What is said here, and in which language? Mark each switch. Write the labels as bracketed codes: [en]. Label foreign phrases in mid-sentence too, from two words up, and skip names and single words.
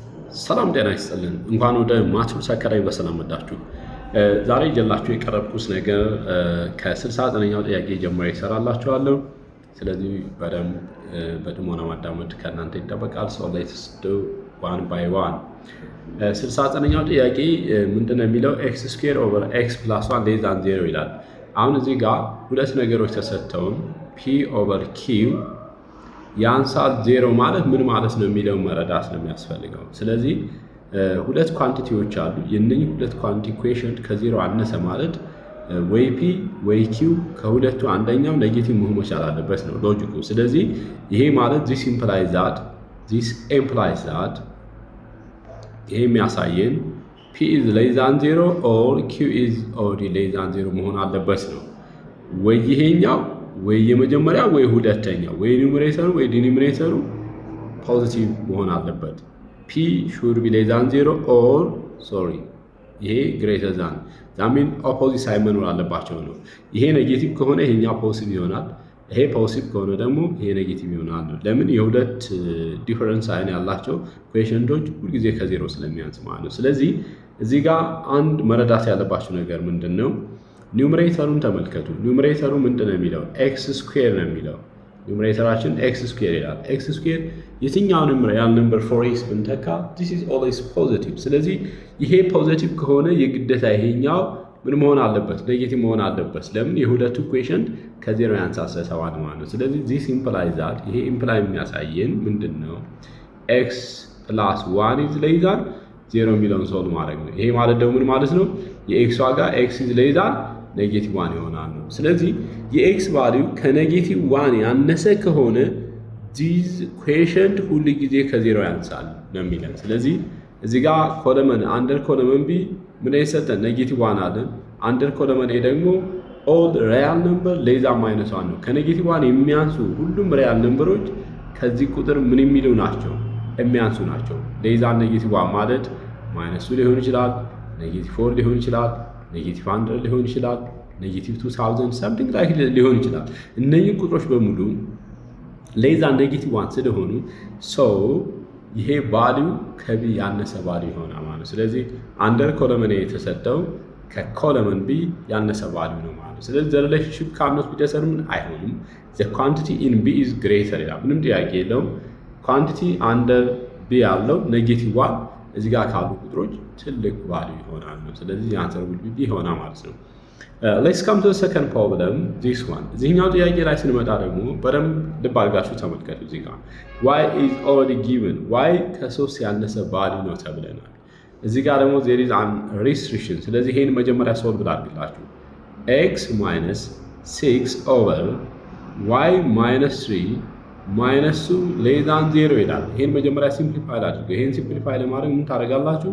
[am] ሰላም ጤና ይስጥልን እንኳን ወደ ማትሪክስ አካዳሚ በሰላም መጣችሁ። ዛሬ ይዤላችሁ የቀረብኩት ነገር ከ69ኛው ጥያቄ ጀምሮ ይሰራላችኋለሁ። ስለዚህ በጥሞና ማዳመጥ ከእናንተ ይጠበቃል። [en] So let's do one by one። [am] 69ኛው ጥያቄ ምንድነው የሚለው [en] x² over x plus 1 less [am] than 0 ይላል። አሁን እዚህ ጋር ሁለት ነገሮች ተሰጥተውን [en] p over q [am] ያንሳል 0 ማለት ምን ማለት ነው የሚለው መረዳት ነው የሚያስፈልገው። ስለዚህ ሁለት ኳንቲቲዎች አሉ። የነኚህ ሁለት ኳንቲቲ ኢኩዌሽን ከ0 አነሰ ማለት ወይ p ወይ q ከሁለቱ አንደኛው ኔጌቲቭ መሆን መቻል አለበት ነው ሎጂኩ። ስለዚህ ይሄ ማለት [en] this implies that [am] ይሄ የሚያሳየን [en] p is less than 0 or q is already less than 0 [am] መሆን አለበት ነው። ወይ ይሄኛው ወይ የመጀመሪያ ወይ ሁለተኛው ወይ ኑሜሬተሩ ወይ ዲኖሚኔተሩ ፖዚቲቭ መሆን አለበት። [en] p should be less than 0 or [am] ይሄ [en] greater than that means opposite sign [am] መኖር አለባቸው ነው። ይሄ ኔጌቲቭ ከሆነ ይሄኛው ፖዚቲቭ ይሆናል፣ ይሄ ፖዚቲቭ ከሆነ ደግሞ ይሄ ኔጌቲቭ ይሆናል። ለምን የሁለት [en] difference sign [am] ያላቸው ኢኩዌሽኖች ሁልጊዜ ከዜሮ ስለሚያንስ ማለት ነው። ስለዚህ እዚህ ጋር አንድ መረዳት ያለባቸው ነገር ምንድነው? ኒውመሬተሩን ተመልከቱ። ኒውመሬተሩ ምንድነው የሚለው x² ነው የሚለው። ኒውመሬተራችን x² ይላል። x² የትኛውንም [en] real number for x [am] ብንተካ [en] this is always positive። [am] ስለዚህ ይሄ ፖዚቲቭ ከሆነ የግዴታ ይሄኛው ምን መሆን አለበት? ኔጌቲቭ መሆን አለበት። ለምን የሁለቱ ኢኩዌሽን ከዜሮ ያንሳል ስለተባለ ማለት ነው። ስለዚህ [en] this implies that [am] ይሄ ኢምፕላይ የሚያሳየን ምንድነው? [en] x plus 1 is less than 0 [am] የሚለውን ሶልቭ ማድረግ ነው። ይሄ ማለት ደግሞ ምን ማለት ነው? የx ዋጋ [en] x is less than negative 1 [am] ይሆናል ነው። ስለዚህ የx ቫልዩ ከኔጌቲቭ 1 ያነሰ ከሆነ [en] this equation [am] ሁሉ ጊዜ ከዜሮ ያንሳል ነው የሚለን። ስለዚህ እዚህ ጋር [en] column under column b [am] ምን ይሰጠን? ኔጌቲቭ 1 አለን። [en] under column a [am] ደግሞ [en] all real number less than -1 [am] ነው። ከኔጌቲቭ 1 የሚያንሱ ሁሉም ሪያል ነምበሮች ከዚህ ቁጥር ምን የሚሉ ናቸው? የሚያንሱ ናቸው። [en] less than negative 1 [am] ማለት -2 ሊሆን ይችላል፣ ኔጌቲቭ 4 ሊሆን ይችላል፣ ኔጌቲቭ 100 ሊሆን ይችላል፣ [en] negative 2000 something like [am] ሊሆን ይችላል። እነኚህ ቁጥሮች በሙሉ [en] less than negative 1 [am] ስለሆኑ ይሄ ቫልዩ ከቢ ያነሰ ቫልዩ ይሆናል ማለት ነው። ስለዚህ [en] under column [am] የተሰጠው ከኮለመን ቢ ያነሰ ቫልዩ ነው ማለት ነው። ስለዚህ [en] the relationship cannot be determined [am] አይሆንም። [en] the quantity in b is greater [am] ይላል። ምንም ጥያቄ የለውም። [en] quantity under B [am] ያለው ኔጌቲቭ 1 እዚህ ጋር ካሉ ቁጥሮች ትልቅ ቫልዩ ይሆናል ነው። ስለዚህ [en] answer will be [am] ይሆናል ማለት ነው። [en] let's come to the second problem this one። [am] እዚህኛው ጥያቄ ላይ ስንመጣ ደግሞ በደንብ ልብ አድርጋችሁ ተመልከቱ። እዚህ ጋር [en] y is already given [am] y ከ3 ያነሰ ቫልዩ ነው ተብለናል። እዚህ ጋር ደግሞ [en] there is an restriction። [am] ስለዚህ ይሄን መጀመሪያ ሶልቭ አድርግላችሁ [en] x minus 6 over y minus 3 minus less than 0 [am] ይላል። ይሄን መጀመሪያ ሲምፕሊፋይ አድርገው። ይሄን ሲምፕሊፋይ ለማድረግ ምን ታደርጋላችሁ?